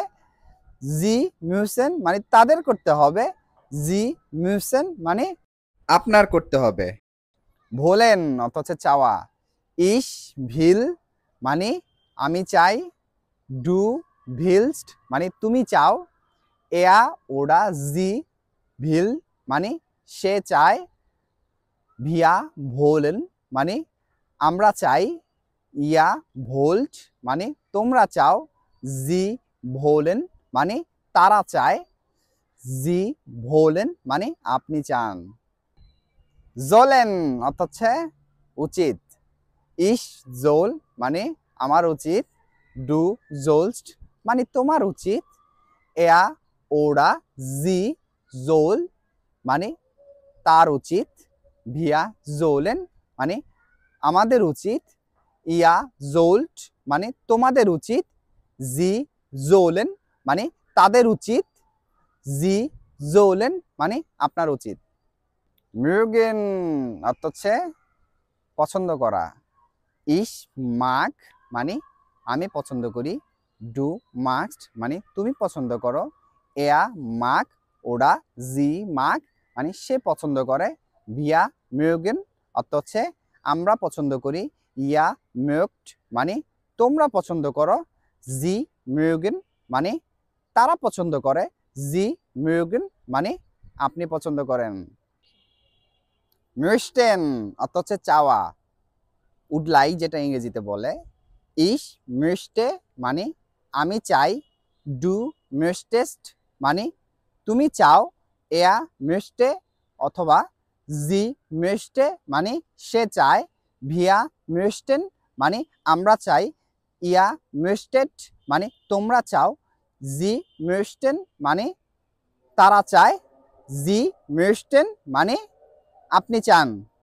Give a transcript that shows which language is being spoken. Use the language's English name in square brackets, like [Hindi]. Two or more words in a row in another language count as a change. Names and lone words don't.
[German] Sie müssen [Bangla] মানে তাদের করতে হবে। [German] Sie müssen [Bangla] মানে আপনার করতে হবে। ভোলেন অর্থ হচ্ছে চাওয়া। [German] Ich will [Bangla] মানে আমি চাই। [German] Du willst [Bangla] মানে তুমি চাও। [German] Er oder sie will [Bangla] মানে সে চায়। [German] Wir wollen [Bangla] মানে আমরা চাই। [German] Ihr wollt [Bangla] মানে তোমরা চাও। [German] Sie wollen [Bangla] মানে তারা চায়। [German] Sie wollen [Bangla] মানে আপনি চান। sollen অর্থ হচ্ছে উচিত। [German] Ich soll [Bangla] মানে আমার উচিত। [German] Du sollst [Bangla] মানে তোমার উচিত। [German] Er oder sie soll [Bangla] মানে তার উচিত। [German] Wir sollen [Bangla] মানে আমাদের উচিত। [German] Ihr sollt [Bangla] মানে তোমাদের উচিত। [German] Sie sollen [Bangla] মানে তাদের উচিত। [German] Sie sollen [Bangla] মানে আপনার উচিত। mögen অর্থ হচ্ছে পছন্দ করা। [German] Ich mag [Bangla] মানে আমি পছন্দ করি। [German] Du magst [Bangla] মানে তুমি পছন্দ করো। [German] Er mag oder sie mag [Bangla] মানে সে পছন্দ করে। [German] Wir mögen [Bangla] অর্থ হচ্ছে আমরা পছন্দ করি। [German] Ihr mögt [Bangla] মানে তোমরা পছন্দ করো। [German] Sie mögen [Bangla] মানে তারা পছন্দ করে। [German] Sie mögen [Bangla] মানে আপনি পছন্দ করেন। möchten অর্থ হচ্ছে চাওয়া। [English] would like [Bangla] যেটা ইংরেজিতে বলে। [German] Ich möchte [Bangla] মানে আমি চাই। [German] Du möchtest [Bangla] মানে তুমি চাও। [German] Er möchte [Bangla] অথবা [German] sie möchte [Bangla] মানে সে চায়। [German] Wir möchten [Bangla] মানে আমরা চাই। [German] Ihr möchtet [Bangla] মানে তোমরা চাও। [German] Sie möchten [Bangla] মানে তারা চায়। [German] Sie möchten [Bangla] মানে আপনি চান।